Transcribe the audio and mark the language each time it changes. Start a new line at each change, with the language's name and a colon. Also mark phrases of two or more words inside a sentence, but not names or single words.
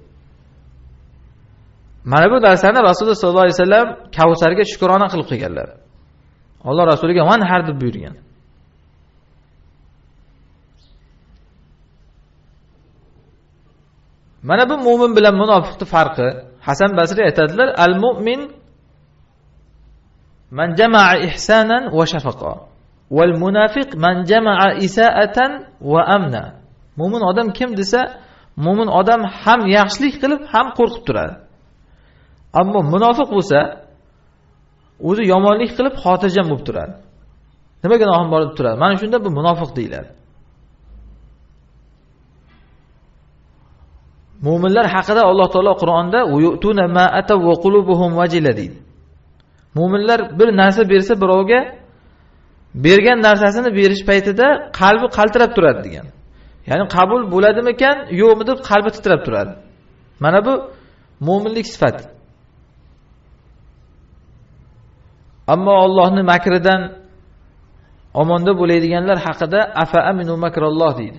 Uzbek: Mana bu narsani Rasululloh
Arabic: صلى الله عليه وسلم
Uzbek: Kavsarga shukrona qilib qo'yganlar. Alloh rasuliga "Vanhar" deb buyurgan. Mana bu mu'min bilan munofiqning farqi. Hasan Basri aytadilar:
Arabic: "المؤمن من جمع إحسانا وشفقة والمنافق من جمع إساءة وأمنا."
Uzbek: Mu'min odam kim desa, mu'min odam ham yaxshilik qilib, ham qo'rqib turadi. Ammo munofiq bo'lsa, o'zi yomonlik qilib xotirjam bo'lib turadi. Nimaga noham borib turadi? Mana shunda bu munofiq deyiladi. Mu'minlar haqida Alloh taolo Qur'onda
Arabic: "يؤتون ما آتوا وقلوبهم وجلة"
Uzbek: deydi. Mu'minlar bir narsa bersa birovga, bergan narsasini berish paytida qalbi qaltirab turadi degan. Ya'ni qabul bo'ladimikan, yo'qmi deb qalbi titrab turadi. Mana bu mu'minlik sifati. Ammo Allohning makridan omonda bo'ladiganlar haqida
Arabic: أفأمنوا مكر الله
Uzbek: deydi.